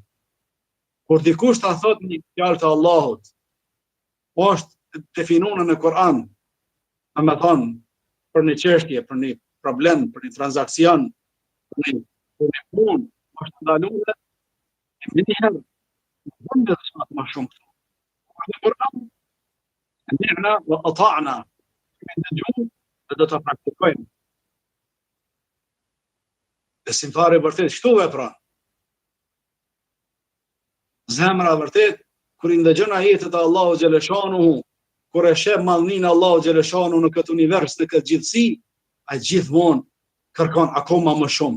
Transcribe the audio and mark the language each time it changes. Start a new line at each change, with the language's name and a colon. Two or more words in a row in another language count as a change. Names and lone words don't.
Albanian: Kur dikush ta thot një fjalë të Allahut, është definuar në Kur'an, me thonë, për një çështje, për një problem, për një transakcion, për një punë, është ndaluar, me një herë, në dhe më shumë. Në Kur'an,
Arabic: سمعنا وأطعنا,
Albanian: kemi dëgjuar dhe do ta praktikojmë. Besimtari vërtet kështu vepron. Zemra vërtet, kur i ndëgjon ajetet e Allahu xhaleshanuhu, kur e sheh mallnin e Allahu xhaleshanuhu në këtë univers, në këtë gjithësi, ai gjithmonë kërkon akoma më shumë.